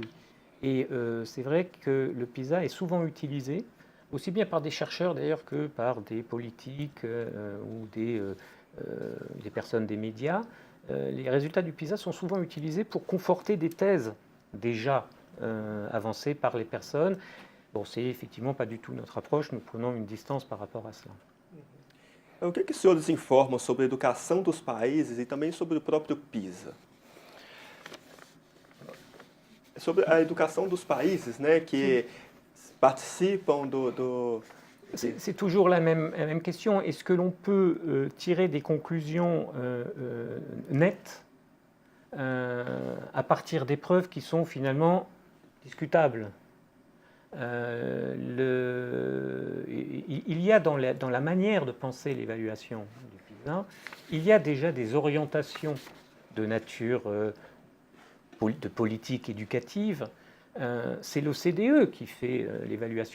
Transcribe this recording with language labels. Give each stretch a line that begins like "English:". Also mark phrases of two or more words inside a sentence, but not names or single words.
French: Et c'est vrai que le PISA est souvent utilisé, aussi bien par des chercheurs d'ailleurs que par des politiques ou des personnes des médias. Les résultats du PISA sont souvent utilisés pour conforter des thèses déjà avancées par les personnes. Bon, c'est effectivement pas du tout notre approche, nous prenons une distance par rapport à cela.
Portuguese: O que os senhores informam sobre a educação dos países e também sobre o próprio PISA? Sobre a educação dos países, né, que participam do...
French: C'est toujours la même question. Est-ce que l'on peut tirer des conclusions nettes à partir d'épreuves qui sont finalement discutables? Il y a dans la manière de penser l'évaluation du PISA, il y a déjà des orientations de nature de politique éducative, c'est l'OCDE qui fait l'évaluation.